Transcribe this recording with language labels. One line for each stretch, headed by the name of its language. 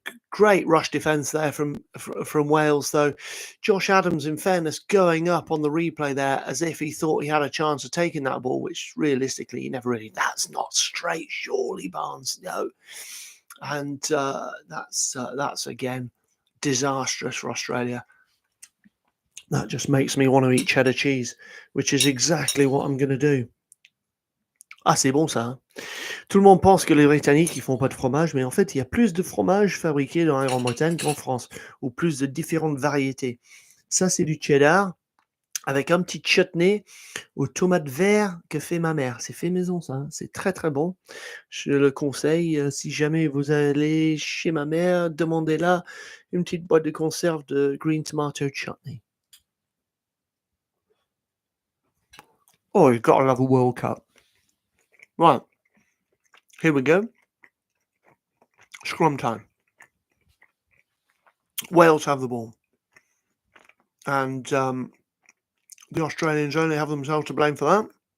English: Great rush defence there from Wales, though. Josh Adams, in fairness, going up on the replay there as if he thought he had a chance of taking that ball, which realistically he never really. That's not straight, surely, Barnes. No, and that's again disastrous for Australia. That just makes me want to eat cheddar cheese, which is exactly what I'm going to do.
French: Ah, c'est bon ça. Hein? Tout le monde pense que les Britanniques, ils font pas de fromage, mais en fait, il y a plus de fromage fabriqué dans la Grande-Bretagne qu'en France, ou plus de différentes variétés. Ça, c'est du cheddar, avec un petit chutney aux tomates vertes que fait ma mère. C'est fait maison, ça. Hein? C'est très, très bon. Je le conseille. Si jamais vous allez chez ma mère, demandez-la une petite boîte de conserve de
English: green tomato chutney. Oh, you've got to love a World Cup. Right. Here we go. Scrum time. Wales have the ball. And the Australians only have themselves to blame for that.